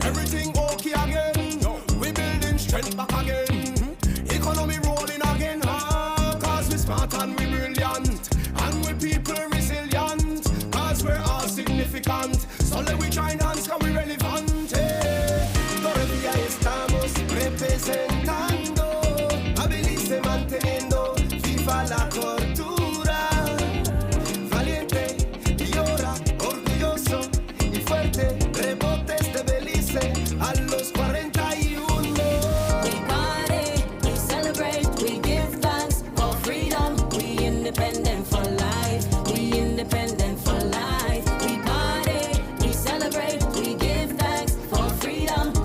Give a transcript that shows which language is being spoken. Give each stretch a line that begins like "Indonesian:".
English: Everything okay again. We building strength back again. Economy rolling again. Cause we smart and we brilliant. And we people resilient. Cause we're all significant. So let we try and dance cause we relevant.
Spanish: Todavía estamos representando. A Belize manteniendo viva la cultura. Valiente y ahora orgulloso y fuerte. Rebotes de Belice a los 41.
English: We party, we celebrate, we give thanks for freedom. We independent for life. We independent for life. We party, we celebrate, we give thanks for freedom.